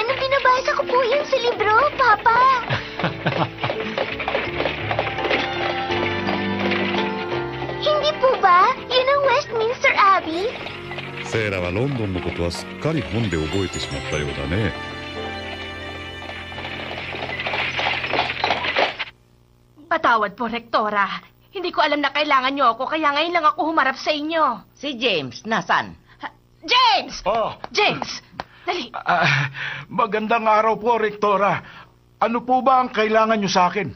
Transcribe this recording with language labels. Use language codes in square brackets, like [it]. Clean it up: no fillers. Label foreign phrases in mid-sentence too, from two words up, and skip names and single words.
[tl] Binabasa ko po yun sa libro, Papa. Hindi po ba? Yun ang Westminster [ja] セイラはロンドンのことはすっかり本で覚えてしまったようだね。 [tl] Patawad po, Rektora. Hindi ko alam na kailangan niyo ako, kaya ngayon lang ako humarap sa inyo. Si James, nasan? James! Oh, James! Dali. magandang araw po, Rektora. Ano po ba ang kailangan nyo sa akin?